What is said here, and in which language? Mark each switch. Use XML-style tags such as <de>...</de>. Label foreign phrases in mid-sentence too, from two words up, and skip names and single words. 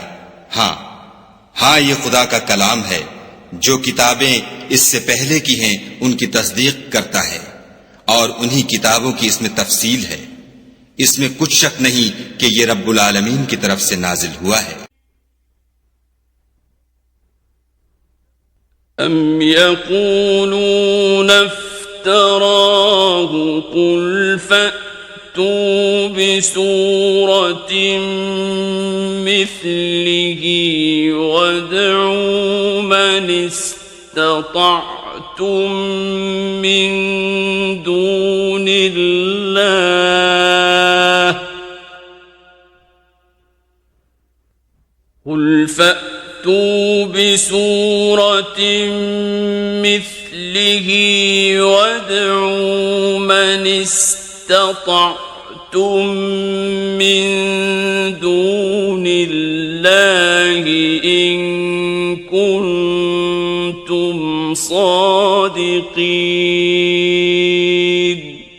<hi>हाँ, ये खुदा का कलाम है। जो किताबें इससे पहले की हैं उनकी तस्दीक करता है और उन्हीं किताबों की इसमें तफसील है। इसमें कुछ शक नहीं कि ये रब्बुल आलमीन की तरफ से नाजिल हुआ है।</hi> <ar>أم يقولون افتراه قل فأتوا بسورة مثله وادعوا من استطعتم من دون الله قل فأتوا بسورة مثله وادعوا من استطعتم من دون الله إن كنتم صادقين.</ar>